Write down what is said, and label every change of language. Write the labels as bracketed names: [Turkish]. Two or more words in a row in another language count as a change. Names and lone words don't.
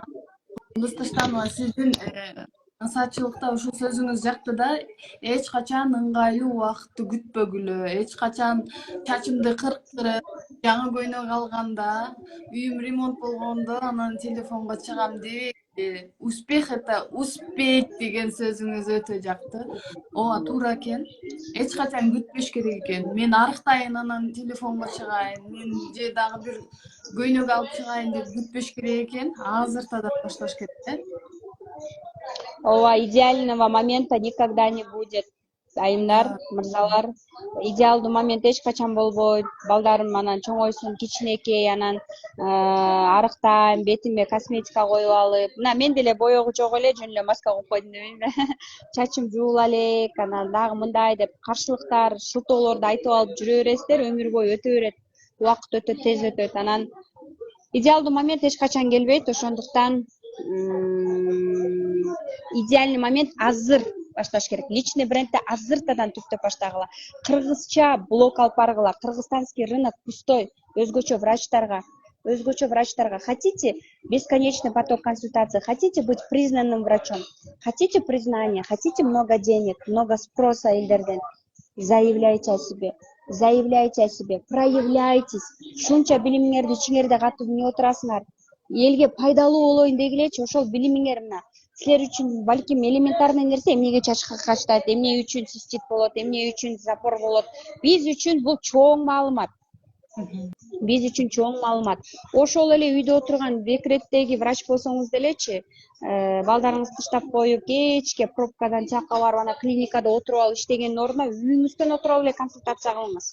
[Kyrgyz] Кылыс Таштанова, сиздин насаатчылыкта ушул сөзүңүз жакты да, эч качан ыңгайлуу убакытты күтпөгүлө, эч качан чачымды кыркырып, жаңы көйнөк алганда, үйүм ремонт болгондо анан телефонго чыгам дебейли. [Russian] Успех это успеть [Kyrgyz] деген сөзүңүз өтө жакты. Ооба, туура экен. Эч качан күтпөш керек экен. Мен арыктайын, анан телефонго чыгайын, мен же дагы бир көйнөк алып чыгайын деп күтпөш керек экен. Азыртадан башташ керек. Ооба, [Russian] идеального момента никогда не будет. [Kyrgyz] Айымдар, мырзалар, идеалдуу момент эч качан болбойт. Балдарым анан чоңойсун, кичинекей, анан арыктайм, бетиме косметика коюп алып, мына мен деле боёгу жок эле, жөн эле маска коюп койдум дебейм. Чачым жуула элек, анан дагы мындай деп каршылыктар, шылтоолорду айтып алып жүрө бересиздер, өмүр бою өтө берет. Убакыт өтө тез өтөт. Анан идеалдуу момент эч качан келбейт, ошондуктан [Russian] идеальный момент [Kyrgyz] азыр башташ керек. [Russian] Личный брендти [Kyrgyz] азыртадан түптөп баштагыла. Кыргызча блог алып баргыла. [Russian] Кыргызстанский рынок пустой. [Kyrgyz] Өзгөчө врачтарга. [Russian] Хотите бесконечный поток консультаций, хотите быть признанным врачом, хотите признания, хотите много денег, много спроса элдерден, заявляйте о себе, проявляйтесь. [Kyrgyz] Шунча билимиңерди ичиңерде катып эмне отурасыңар? Элге пайдалуу болоюн дегилечи, ошол билимиңер мына силер үчүн балким элементарный нерсе, эмнеге чачка качтат, эмне үчүн цистит болот, эмне үчүн запор болот. Биз үчүн бул чоң маалымат. Ошол эле үйдө отурган декреттеги врач болсоңуз делечи, балдарыңызды таштап коюп, кечке пробкадан тияка барып ана клиникада отуруп алып иштегендин ордуна үйүңүздөн отуруп эле консультация кылыңыз.